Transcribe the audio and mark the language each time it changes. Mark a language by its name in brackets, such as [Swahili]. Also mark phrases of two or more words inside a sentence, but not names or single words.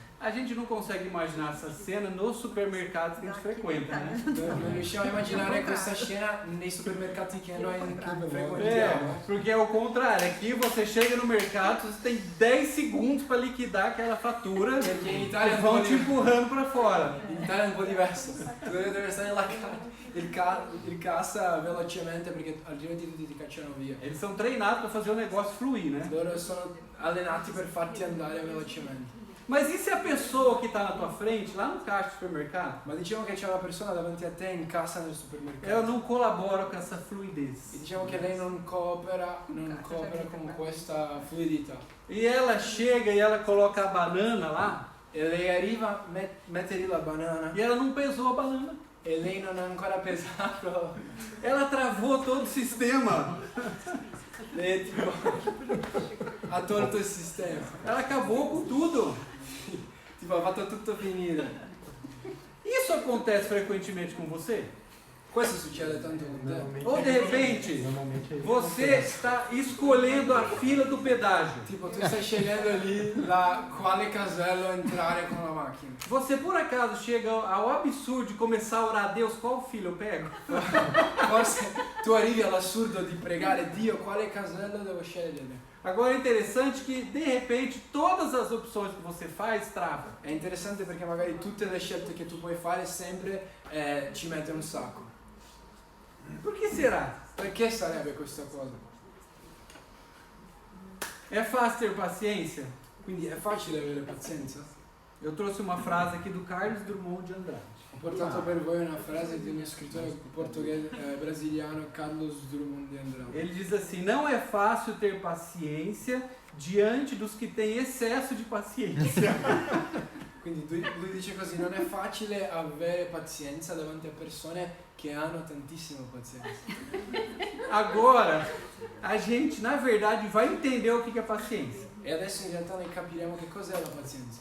[Portuguese] A gente não consegue imaginar essa cena nos supermercados que a gente frequenta, né? [Italian] Non riusciamo a immaginare questa scena nei supermercati che noi frequentiamo. [Portuguese] Porque é o contrário. Aqui você chega no mercado, você tem 10 segundos para liquidar aquela fatura [Italian] Perché in [Portuguese] e [Italian] Italia è un [Portuguese] vão [Italian] po' [Portuguese] te empurrando para fora. [Italian] In Italia è un po' diverso. Tu devi stare il cassa velocemente perché altrimenti tutti ti cacciano via. [Portuguese] Eles são treinados para fazer o negócio fluir, né? [Italian] Loro sono allenati per farti andare velocemente. [Portuguese] Mas e se a pessoa que está na tua frente, lá no caixa do supermercado, [Italian] Ma diciamo che c'è una persona davanti a te in cassa nel [Portuguese] ela [Italian] supermercato [Portuguese] não colabora com essa [Italian] e [Portuguese] fluidez? [Italian] diciamo che lei non coopera con questa fluidità. [Portuguese] E ela chega e ela coloca a banana lá [Italian] E lei arriva, mette lì la banana [Portuguese] e ela não pesou a banana. [Italian] e lei non ha ancora pesato. [Portuguese] Ela travou todo o sistema. [Italian] Lei tipo ha tolto il sistema. [Portuguese] Ela acabou com tudo. [Italian] Tipo ha fatto tutto finire. [Portuguese] Isso acontece frequentemente com você? [Italian] Questo succede tanto con te. [Portuguese] Ou de repente, você está escolhendo a fila do pedágio. [Italian] Tipo tu stai scegliendo lì quale casello entrare con la macchina. [Portuguese] Você por acaso chega ao absurdo de começar a orar a Deus, qual filho eu pego? [Italian] Forse tu arrivi all'assurdo di pregare Dio quale casello devo scegliere. [Portuguese] Agora é interessante que de repente todas as opções que você faz travam. [Italian] È interessante perché magari tutte le scelte che tu puoi fare sempre ci mette un sacco. [Portuguese] Por que será? [Italian] Perché sarebbe questa cosa? [Portuguese] É fácil ter paciência? [Italian] Quindi è facile avere pazienza? [Portuguese] Eu trouxe uma frase aqui do Carlos Drummond de Andrade. [Italian] Ho portato per voi una frase di uno scrittore portoghese brasiliano, Carlos Drummond de Andrade. [Portuguese] Ele diz assim: não é fácil ter paciência diante dos que têm excesso de paciência. [Italian] Quindi lui dice così, non è facile avere pazienza davanti a persone che hanno tantissima pazienza. [Portuguese] Agora, a gente na verdade vai entender o que é paciência. [Italian] E adesso in realtà noi capiremo che cos'è la pazienza.